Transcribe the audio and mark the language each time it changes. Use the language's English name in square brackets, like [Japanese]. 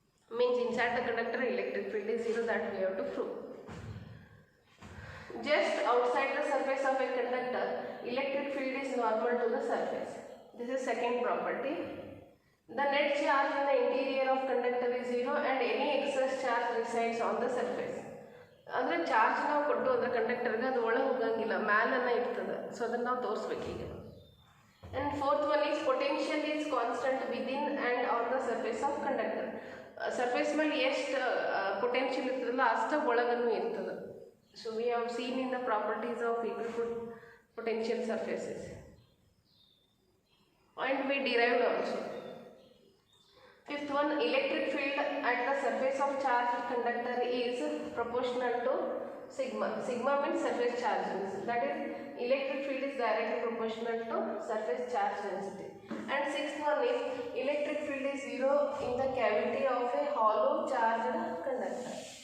[English] Means inside the conductor electric field is 0, that we have to prove. Just outside the surface of a conductor, electric field is normal to the surface. This is second property. The net charge in the interior of conductor is 0 and any excess charge resides on the surface. [Kannada] ಅಂದರೆ charge ನಾವು ಕೊಟ್ಟು ಅದರ ಕಂಡಕ್ಟರ್ಗೆ ಅದು ಒಳಗೆ ಹೋಗಂಗಿಲ್ಲ, ಮ್ಯಾಲನ್ನ ಇರ್ತದೆ. [English] so [Kannada] ಅದನ್ನು ನಾವು ತೋರಿಸ್ಬೇಕು ಈಗ. [English] And fourth one is potential is constant within and on the surface of conductor. [Kannada] Surface ಮೇಲೆ ಎಷ್ಟು ಪೊಟೆನ್ಷಿಯಲ್ ಇರ್ತದಲ್ಲ ಅಷ್ಟು ಒಳಗನ್ನು ಇರ್ತದೆ. [English] So we have seen in the properties of equal potential surfaces and we derived also. Fifth one, electric field at the surface of charged conductor is proportional to sigma. Sigma means surface charge density. That is, electric field is directly proportional to surface charge density. And sixth one is, electric field is 0 in the cavity of a hollow charged conductor.